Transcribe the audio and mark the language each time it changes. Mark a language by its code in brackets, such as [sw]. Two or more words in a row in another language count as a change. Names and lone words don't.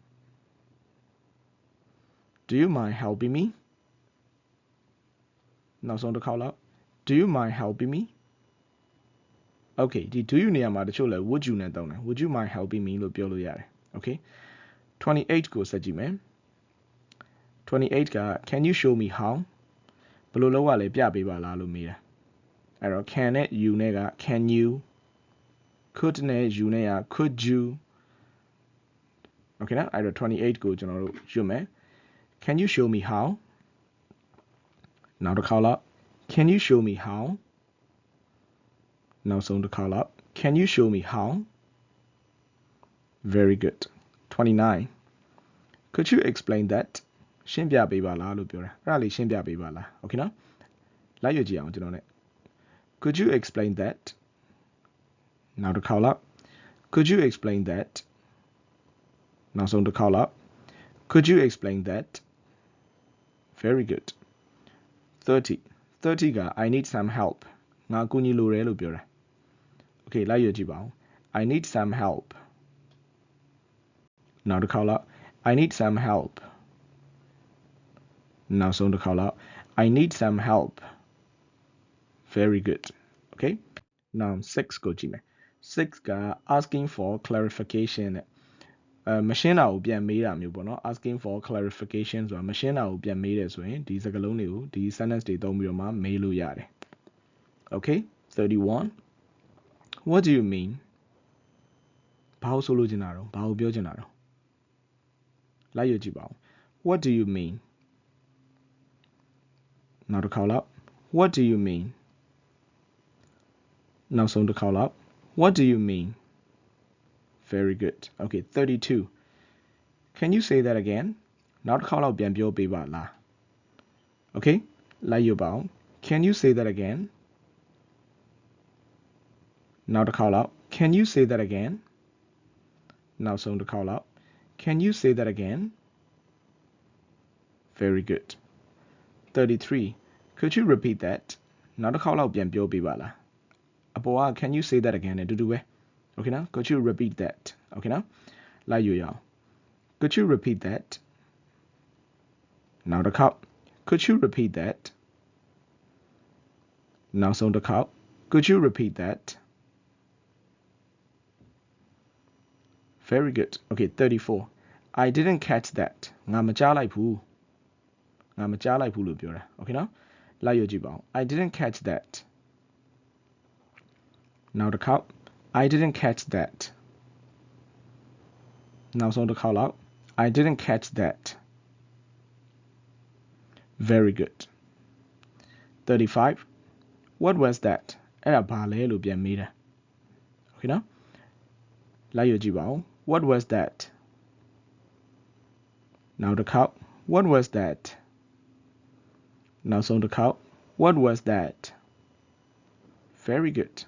[en] do you mind helping me [my] နောက်ဆုံးတစ်ခါလောက် [en] do you mind helping me okay [my] ဒီ [en] do you [my] နေရာမှာတ ချို့လဲ [en] would you [my] နဲ့တောင်းတယ် [en] would you mind helping me [my] လို့ပြောလို့ရတယ် [en] okay [my] 28ကိုဆက်ကြည့်မယ်28က [en] can you show me how [my] ဘယ်လိုလုပ်ရလဲပြပေးပါလားလို့မေးတာအဲ့တော့ [en] can [my] နဲ့ [en] you [my] နဲ့က [en] can you could [my] နဲ့ [en] you [my] နဲ့က [en] could you okay [my] နော်အဲ့တော့28ကိုကျွန်တော်တို့ရွတ်မယ် [en] can you show me how [my] နောက်တစ်ခါလောက် [en] can you show me how [my] နောက်ဆုံးတစ်ခါလောက် [en] can you show me how very good 29 could you explain that [my] ရှင်းပြပေးပါလားလို့ပြောတာအဲ့ဒါလေးရှင်းပြပေးပါလား [en] okay [my] နော်လိုက်ရကြည့်အောင်ကျွန်တော် [en] ਨੇ could you explain that [my] နောက်တစ်ခါလောက် [en] could you explain that [my] နောက်ဆုံးတစ်ခါလောက် [en] could you explain that very good 30က I need some help [my] ငါကူညီလိုတယ်လို့ပြောတာ [en] okay [my] လိုက်ရကြည့်ပါဦး [en] I need some help [my] နောက်တစ်ခါလောက် [en] I need some help [my] နောက်ဆုံးတစ်ခါလောက် [en] I need some help very good okay now 6 [my] ကိုကြည့်မယ်6က [en] asking for clarification [my] နဲ့မရှင်းတာကိုပြန်မေးတာမျိုးပေါ့နော် [en] asking for clarification [my] ဆိုတာမရှင်းတာကိုပြန်မေးတယ်ဆိုရင်ဒီစကားလုံးတွေကိုဒီ sentence တွေသုံးပြီးတော့မှမေးလို့ရတယ် okay 31 [en] what do you mean [my] ဘာလို့ဆိုလိုချင်တာတော့ဘာကိုပြောချင်တာတော့လိုက်ရကြည့်ပါဦး [en] what do you mean [my] နောက်တစ်ခါလောက် [en] what do you mean [my] နောက်ဆုံးတစ်ခါလောက် [en] what do you mean very good okay 32 can you say that again [my] နောက်တစ်ခါလောက်ပြန်ပြောပေးပါလား [en] okay [my] လိုက်ရပါဦး [en] can you say that again [my] နောက်တစ်ခါလောက် [en] can you say that again [my] နောက်ဆုံးတစ်ခါလောက် [en] can you say that again very good 33 could you repeat that [my] နောက်တစ်ခါလောက်ပြန်ပြောပေးပါလားအပေါ်က [en] can you say that again [my] နဲ့တူတူပဲ [en] okay [my] နော် [en] could you repeat that okay [my] နော်လိုက်ရအောင် [en] could you repeat that [my] နောက်တစ်ခါ [en] could you repeat that [my] နောက်ဆုံးတစ်ခါ [en] could you repeat that very good okay 34 I didn't catch that [my] ငါမကြားလိုက်ဘူးလို့ပြောတာ [en] okay [my] နော်လိုက်ရကြည့်ပါဦး [en] I didn't catch that [my] နောက်တစ်ခါ [en] I didn't catch that [my] နောက်ဆုံးတစ်ခါလောက် [en] I didn't catch that very good 35 what was that [my] အဲ့ဒါဘာလဲလို့ပြန်မေးတာ [en] okay [my] နော်လိုက်ရကြည့်ပါဦး [en] what was that Now the cow. What was that? Now so the cow. What was that? Very good.